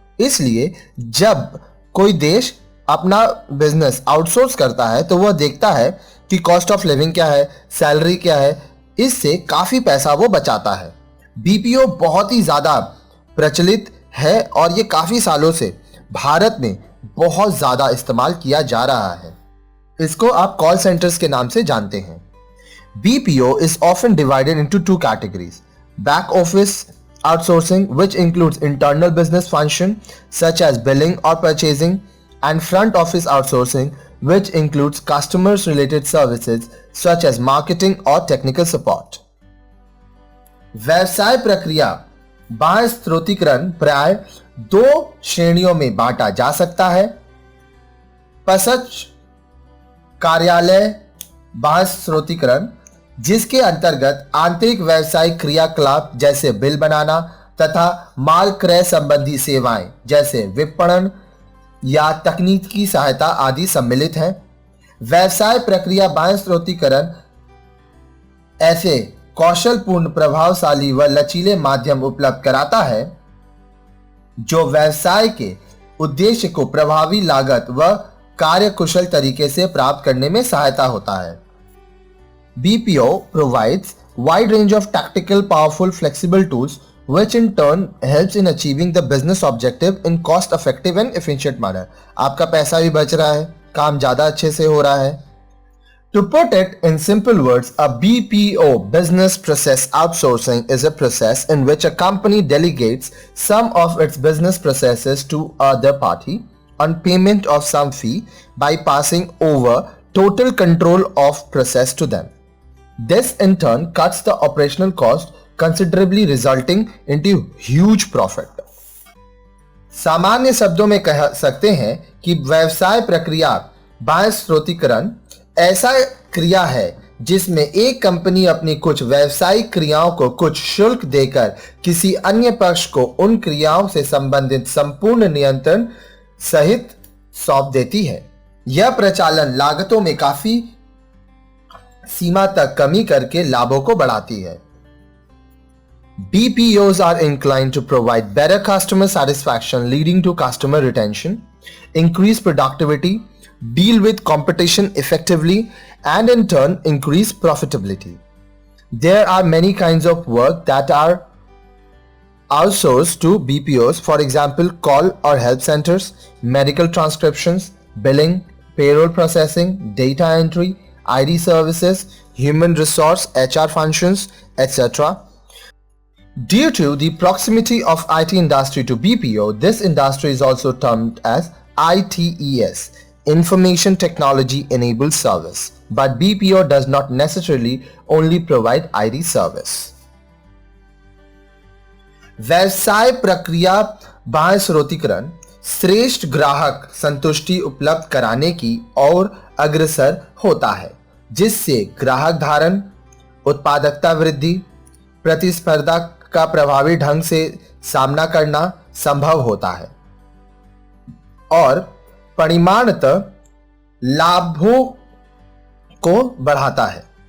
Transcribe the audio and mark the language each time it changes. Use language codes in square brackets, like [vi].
[hi] इसलिए जब कोई देश अपना बिजनेस आउटसोर्स करता है तो वह देखता है कि [en] cost of living [hi] क्या है, सैलरी क्या है, इससे काफी पैसा वो बचाता है। बीपीओ बहुत ही ज्यादा प्रचलित है और ये काफी सालों से भारत में बहुत ज्यादा इस्तेमाल किया जा रहा है। इसको आप कॉल सेंटर्स के नाम से जानते हैं। [en] BPO is often divided into two categories: back office outsourcing, which includes internal business function such as billing or purchasing, and front office outsourcing, which includes customers related services such as marketing or technical support. [hi] व्यवसाय प्रक्रिया बाह्य स्रोतीकरण प्राय दो श्रेणियों में बांटा जा सकता है। पसच कार्यालय बाह्य स्रोतीकरण, जिसके अंतर्गत आंतरिक व्यावसायिक क्रियाकलाप जैसे बिल बनाना तथा माल क्रय संबंधी सेवाएं जैसे विपणन या तकनीकी सहायता आदि सम्मिलित हैं। व्यवसाय प्रक्रिया बाह्य स्रोतीकरण ऐसे कौशलपूर्ण, प्रभावशाली व लचीले माध्यम उपलब्ध कराता है जो व्यवसाय के उद्देश्य को प्रभावी लागत व कार्य कुशल तरीके से प्राप्त करने में सहायता होता है। [en] BPO provides wide range of tactical, powerful, flexible tools which in turn helps in achieving the business objective in cost effective and efficient manner. [hi] आपका पैसा भी बच रहा है, काम ज्यादा अच्छे से हो रहा है। [en] To put it in simple words, a BPO business process outsourcing is a process in which a company delegates some of its business processes to other party on payment of some fee by passing over total control of process to them. This in turn cuts the operational cost considerably, resulting into huge profit. [hi] सामान्य शब्दों में कह सकते हैं कि व्यवसाय प्रक्रिया बाह्य स्रोतीकरण ऐसा क्रिया है जिसमें एक कंपनी अपनी कुछ व्यावसायिक क्रियाओं को कुछ शुल्क देकर किसी अन्य पक्ष को उन क्रियाओं से संबंधित संपूर्ण नियंत्रण सहित सौंप देती है। यह प्रचालन लागतों में काफी सीमा तक कमी करके लाभों को बढ़ाती है। [en] BPOs are inclined to provide better customer satisfaction, leading to customer retention, increase productivity, deal with competition effectively, and in turn increase profitability. There are many kinds of work that are outsourced to BPOs, for example, call or help centers, medical transcriptions, billing, payroll processing, data entry, ID services, human resource, HR functions, etc. Due to the proximity of IT industry to BPO, this industry is also termed as ITES, Information Technology Enabled Service. But BPO does not necessarily only provide IT service. [hi] व्यवसाय प्रक्रिया बाह्य स्रोतीकरण श्रेष्ठ ग्राहक संतुष्टि उपलब्ध कराने की ओर अग्रसर होता है, जिससे ग्राहक धारण, उत्पादकता वृद्धि, प्रतिस्पर्धा का प्रभावी ढंग से सामना करना संभव होता है और परिमाणतः लाभों को बढ़ाता है।